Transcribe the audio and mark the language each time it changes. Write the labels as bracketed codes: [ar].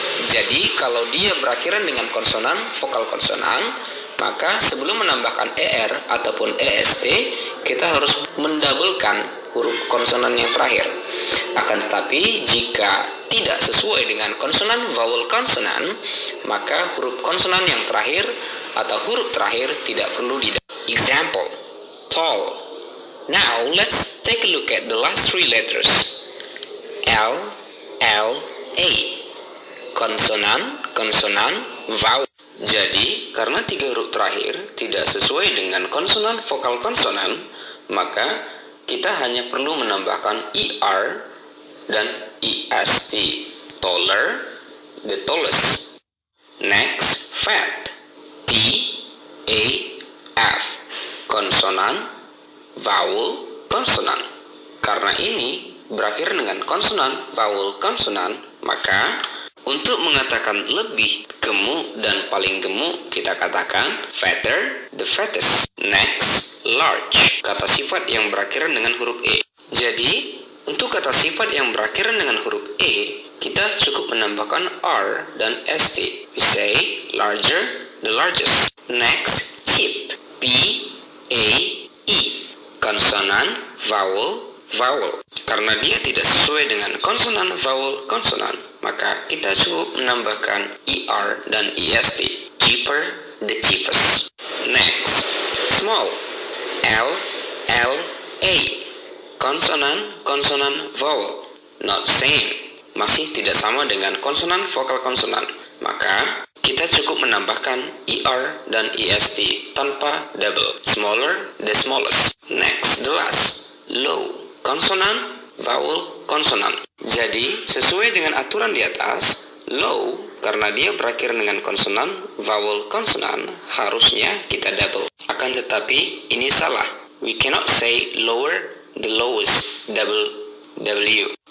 [id] Jadi kalau dia berakhiran dengan konsonan, vokal konsonan, maka sebelum menambahkan er ataupun est, kita harus mendabelkan huruf konsonan yang terakhir. Akan tetapi jika tidak sesuai dengan konsonan, vowel konsonan, maka huruf konsonan yang terakhir atau huruf terakhir tidak perlu [en] Example, tall. Now let's take a look at the last 3 letters. [id] L, L, A. Konsonan, konsonan, vowel. Jadi, karena 3 huruf terakhir tidak sesuai dengan konsonan, vokal konsonan, maka kita hanya perlu menambahkan er dan est. [en] Taller, the tallest. Next, fat. [id] T, A, F. Konsonan, vowel, konsonan. Karena ini berakhir dengan konsonan, vowel, konsonan, maka untuk mengatakan lebih gemuk dan paling gemuk, kita katakan [en] fatter, the fattest. Next, large. [id] Kata sifat yang berakhiran dengan huruf E. Jadi, untuk kata sifat yang berakhiran dengan huruf E, kita cukup menambahkan R dan ST. [en] We say larger, the largest. Next, cheap. P, A, E. [id] Konsonan, vowel, vowel. Karena dia tidak sesuai dengan konsonan, vowel, konsonan, maka kita cukup menambahkan er dan est. [en] Cheaper, the cheapest. Next, small. [id] L, L, A. Konsonan, konsonan, vowel. [en] Not same. [id] Masih tidak sama dengan konsonan, vokal konsonan. Maka kita cukup menambahkan er dan est tanpa double. [en] Smaller, the smallest. Next, the last. Low. [id] Konsonan, vowel, konsonan. Jadi, sesuai dengan aturan di atas, low, karena dia berakhir dengan konsonan, vowel, konsonan, harusnya kita double. Akan tetapi, ini salah. [en] We cannot say lower, the lowest, double W.